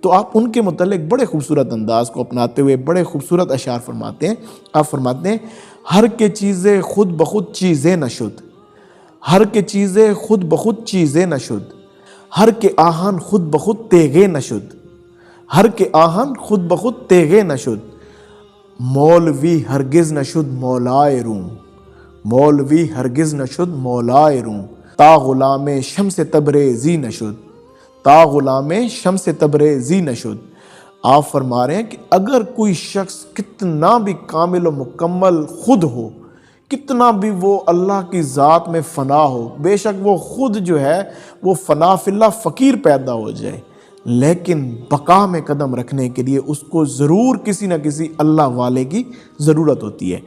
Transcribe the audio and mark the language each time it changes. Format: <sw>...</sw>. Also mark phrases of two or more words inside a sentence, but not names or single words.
<ur>تو آپ ان کے متعلق بڑے خوبصورت انداز کو اپناتے ہوئے بڑے خوبصورت اشعار فرماتے ہیں۔ آپ فرماتے ہیں</ur> <fa>ہر کے چیزیں خود بخود چیزیں نشد، ہر کے چیزیں خود بخود چیزیں نشد، ہر کے آہن خود بخود تیغے نشد، ہر کے آہن خود بخود تیغے نشد، مولوی ہرگز نشد مولائے روم، مولوی ہرگز نشد مولائے روم، تا غلام شمس تبریزی نشد، تا غلام شمس تبریزی نشد۔</fa> <ur>آپ فرما رہے ہیں کہ اگر کوئی شخص کتنا بھی کامل و مکمل خود ہو، کتنا بھی وہ اللہ کی ذات میں فنا ہو، بے شک وہ خود جو ہے وہ</ur> <ar>فنا فی اللہ</ar> <ur>فقیر پیدا ہو جائے، لیکن بقا میں قدم رکھنے کے لیے اس کو ضرور کسی نہ کسی اللہ والے کی ضرورت ہوتی ہے۔</ur>